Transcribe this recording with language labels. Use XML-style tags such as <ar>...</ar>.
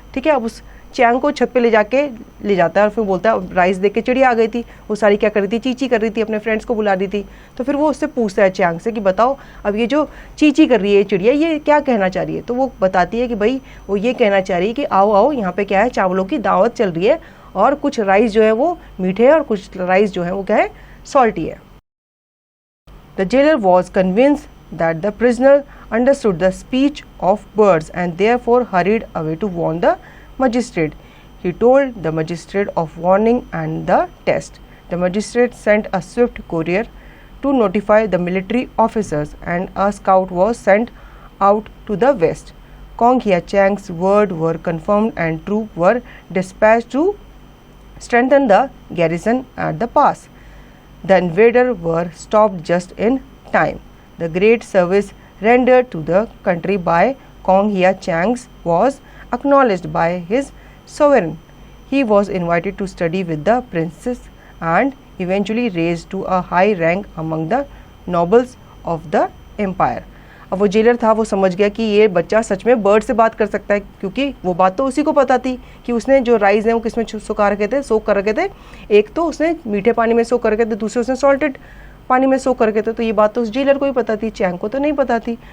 <hi>ठीक है, अब उस चैंग को छत पे ले जाता है और फिर बोलता है, राइस देख के चिड़िया आ गई थी, वो सारी क्या कर रही थी, चींची कर रही थी, अपने फ्रेंड्स को बुला रही थी। तो फिर वो उससे पूछता है चैंग से कि बताओ अब ये जो चींची कर रही है चिड़िया, ये क्या कहना चाह रही है। तो वो बताती है कि भाई वो ये कहना चाह रही है कि आओ आओ यहाँ पे क्या है, चावलों की दावत चल रही है और कुछ राइस जो है वो मीठे है और कुछ राइस जो है वो क्या है, सॉल्टी है।</hi> <en>The jailer was convinced that the prisoner understood the speech of birds and therefore hurried away to warn the magistrate. He told the magistrate of warning and the test. The magistrate sent a swift courier to notify the military officers and a scout was sent out to the west. Kong Hia Chang's words were confirmed and troops were dispatched to strengthen the garrison at the pass. The invaders were stopped just in time. The great service rendered to the country by Kong Hia Chang was acknowledged by his sovereign. He was invited to study with the princess and eventually raised to a high rank among the nobles of the empire.</en> <hi>अब वो jailer था, वो समझ गया कि ये बच्चा सच में बर्ड से बात कर सकता है, क्योंकि वो बात तो उसी को पता थी कि उसने जो राइस हैं वो किस में सुखा रखे थे, सोक कर रखे थे। एक तो उसने मीठे पानी में सोक कर रखे थे, दूसरे उसने सॉल्टेड पानी में सोक करके थे। तो ये बात तो उस जेलर को ही पता थी, चैंग को तो नहीं पता थी।</hi>